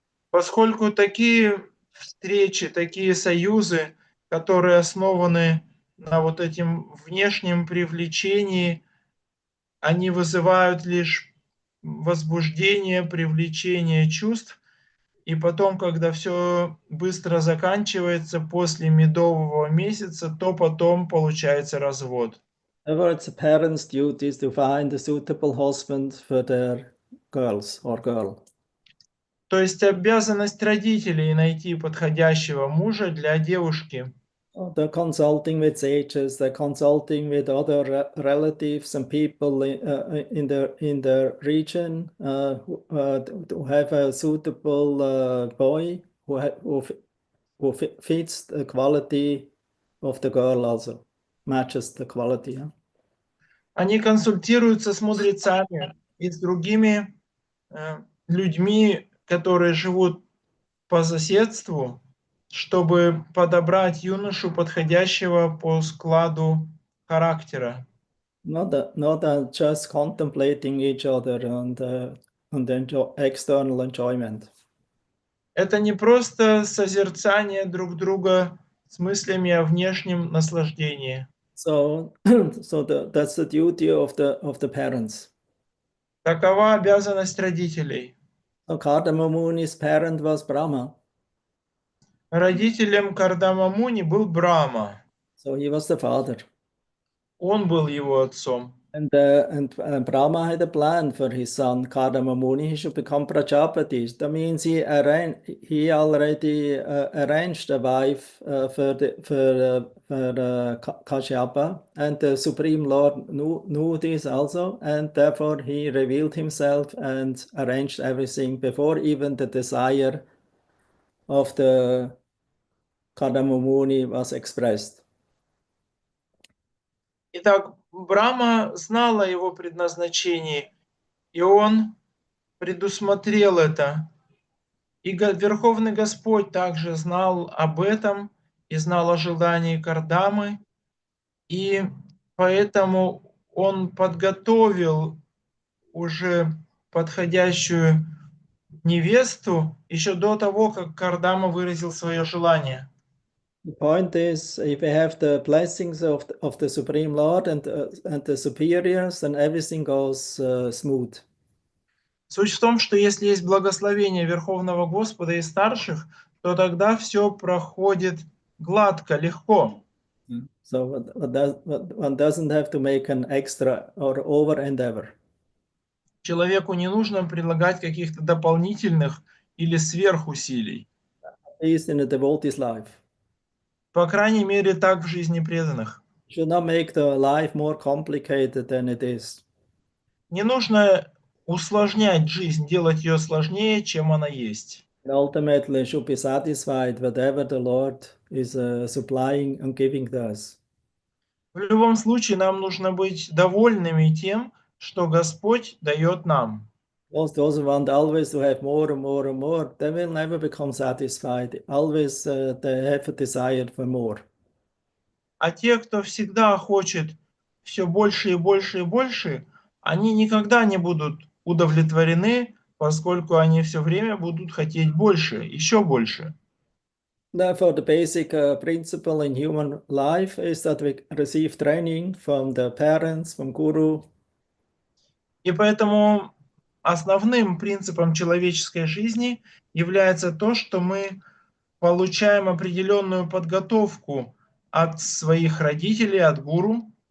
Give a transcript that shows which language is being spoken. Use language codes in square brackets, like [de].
[ru] Поскольку такие встречи, такие союзы, которые основаны на вот этим внешнем привлечении, они вызывают лишь возбуждение, привлечение чувств, и потом, когда все быстро заканчивается после медового месяца, то потом получается развод. [en] However, it's a parent's duty to find a suitable husband for their girls or girl. [ru] То есть обязанность родителей найти подходящего мужа для девушки. [en] They're consulting with sages, they're consulting with other relatives and people in the region to have a suitable boy who fits the quality of the girl also, matches the quality. Yeah? [ru] Они консультируются с мудрецами и с другими людьми, которые живут по соседству, чтобы подобрать юношу, подходящего по складу характера. [en] Not just contemplating each other and external enjoyment. [ru] Это не просто созерцание друг друга с мыслями о внешнем наслаждении. [en] So that's the duty of the parents. [ru] Такова обязанность родителей. [en] So Kardama Muni's parent was Brahma. [ru] Родителем Кардама Муни был Брахма. [en] So he was the father. [ru] Он был его отцом. [en] And Brahma had a plan for his son Kardama Muni. He should become Prajapati. That means he already arranged a wife for Kashyapa, and the Supreme Lord knew this also, and therefore he revealed himself and arranged everything before even the desire of the Kardama Muni was expressed. [ru] Итак, Брахма знал о его предназначении, и он предусмотрел это. И Верховный Господь также знал об этом и знал о желании Кардамы, и поэтому он подготовил уже подходящую невесту еще до того, как Кардама выразил свое желание. [en] The point is, if we have the blessings of the Supreme Lord and the superiors, then everything goes smooth. [ru] Суть в том, что если есть благословение Верховного Господа и старших, то тогда все проходит гладко, легко. [en] So one doesn't have to make an extra or over endeavor. [ru] Человеку не нужно предлагать каких-то дополнительных или сверхусилий. [en] At least in a devotee's life. [ru] По крайней мере, так в жизни преданных. [en] Should not make the life more complicated than it is. [ru] Не нужно усложнять жизнь, делать ее сложнее, чем она есть. [en] And ultimately should be satisfied whatever the Lord is supplying and giving to us. [ru] В любом случае нам нужно быть довольными тем, что Господь дает нам. [en] Those who want always to have more and more and more, they will never become satisfied. Always they have a desire for more. [ru] А те, кто всегда хочет все больше и больше и больше, они никогда не будут удовлетворены, поскольку они все время будут хотеть больше, еще больше. [en] Therefore, the basic principle in human life is that we receive training from the parents, from guru. [ru] И поэтому основным принципом человеческой жизни является то, что мы получаем определенную подготовку от своих родителей, от гуру,